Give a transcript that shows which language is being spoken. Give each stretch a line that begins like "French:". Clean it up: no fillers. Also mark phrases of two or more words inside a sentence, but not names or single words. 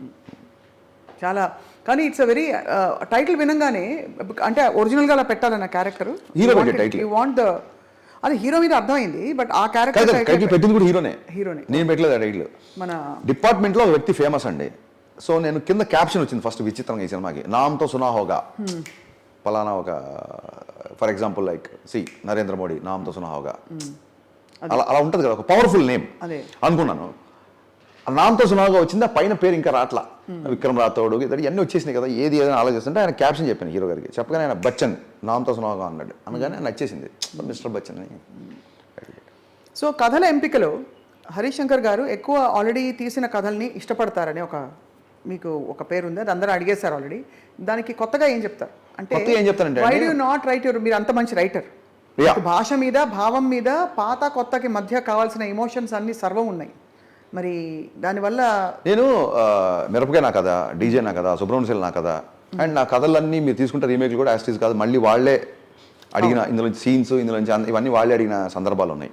Telugu: చాలా, కానీ
English: it's a very title
Telugu: వినంగానే అంటే ఒరిజినల్గా అలా పెట్టాలన్న క్యారెక్టర్ హీరో పెట్టే టైటిల్.
English: you want the,
Telugu: అది హీరో మీద అర్థమైంది, బట్ ఆ క్యారెక్టర్ టైటిల్ పెట్టింది కూడా హీరోనే. నేను పెట్టలేదు ఆ టైటిల్. మన డిపార్ట్మెంట్లో ఒక వ్యక్తి ఫేమస్ అండి. సో నేను కింద క్యాప్షన్ వచ్చింది ఫస్ట్ విచిత్రంగా ఈ సినిమాకి,
Hindi: नाम तो सुना होगा,
Telugu: పలానా ఒక,
English: for example like
Telugu: నరేంద్ర మోడీ,
Hindi: नाम तो सुना होगा,
Telugu: అలా ఉంటుంది కదా, ఒక పవర్ఫుల్ నేమ్ అనుకున్నాను.
Hindi: नाम तो सुनागा
Telugu: వచ్చింది, ఆ పైన పేరు ఇంకా రాట్లా, విక్రమ్ రాథోడ్ ఇవన్నీ వచ్చేసినాయి కదా, ఏది ఏదైనా ఆలోచిస్తుంటే ఆయన క్యాప్షన్ చెప్పాను హీరో గారికి. చెప్పగానే ఆయన బచ్చన్
Hindi: नाम तो सुनागा
Telugu: అన్నాడు. అనగానే ఆయన నచ్చేసింది, మిస్టర్ బచ్చన్ అని. సో కథల ఎంపికలో హరీష్ శంకర్ గారు ఎక్కువ ఆల్రెడీ తీసిన కథల్ని ఇష్టపడతారని మీకు ఒక పేరు ఉంది, అది అందరూ అడిగేశారు ఆల్రెడీ. దానికి కొత్తగా ఏం చెప్తారు అంటే, ఏం చెప్తానంటే,
English: why do you not write your,
Telugu: మీరు అంత మంచి రైటర్, భాష మీద, భావం మీద, పాత కొత్తకి మధ్య కావాల్సిన ఎమోషన్స్ అన్ని సర్వం ఉన్నాయి, మరి దానివల్ల నేను మిరపకాయ నా కథ, డీజే నా కథ, సుబ్రహ్మణ్యం నా కథ, అండ్ నా కథలన్నీ మీరు తీసుకుంటే రీమేక్లు కూడా యాస్టీస్ కాదు, మళ్ళీ వాళ్ళే అడిగిన ఇందులో సీన్స్, ఇందులో ఇవన్నీ వాళ్ళే అడిగిన సందర్భాలు ఉన్నాయి.